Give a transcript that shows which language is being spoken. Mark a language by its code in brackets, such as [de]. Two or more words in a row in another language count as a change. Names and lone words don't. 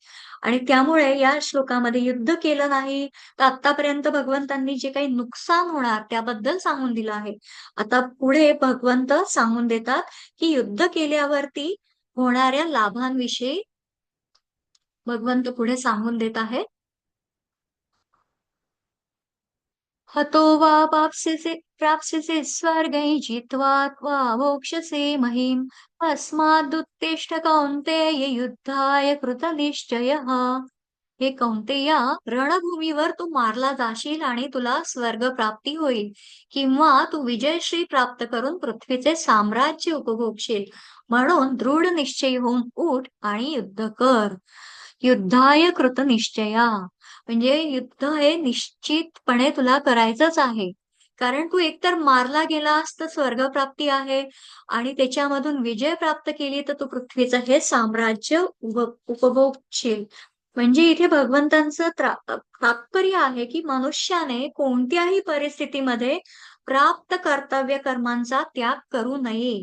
[mr] आणि त्यामुळे या श्लोकामध्ये युद्ध केलं नाही, तर आत्तापर्यंत भगवंतांनी जे काही नुकसान होणार त्याबद्दल सांगून दिलं आहे. आता पुढे भगवंत सांगून देतात, की युद्ध केल्यावरती होणाऱ्या लाभांविषयी भगवंत पुढे सांगून देत आहेत. [sa] हतो वा प्राप्स्यसे स्वर्गै जित्वा त्वा मोक्षसे महीम् अस्मादुत्तिष्ठ कौन्तेय युद्धाय कृतनिश्चयः. [mr] हे कौंतेया, रणभूमीवर तू मारला जाशील आणि तुला स्वर्ग प्राप्ती होईल किंवा तू विजयश्री प्राप्त करून पृथ्वीचे साम्राज्य उपभोगशील. म्हणून दृढ निश्चयी होऊन उठ आणि युद्ध कर. [sa] युद्धाय कृत निश्चया, [mr] म्हणजे युद्ध हे निश्चितपणे तुला करायचंच आहे. कारण तू एकतर मारला गेलास तर स्वर्गप्राप्ती आहे आणि त्याच्यामधून विजय प्राप्त केली तर तू पृथ्वीचं हे साम्राज्य उपभोगशील. म्हणजे इथे भगवंतांचं तात्पर्य आहे की मनुष्याने कोणत्याही परिस्थितीमध्ये प्राप्त कर्तव्य कर्मांचा त्याग करू नये.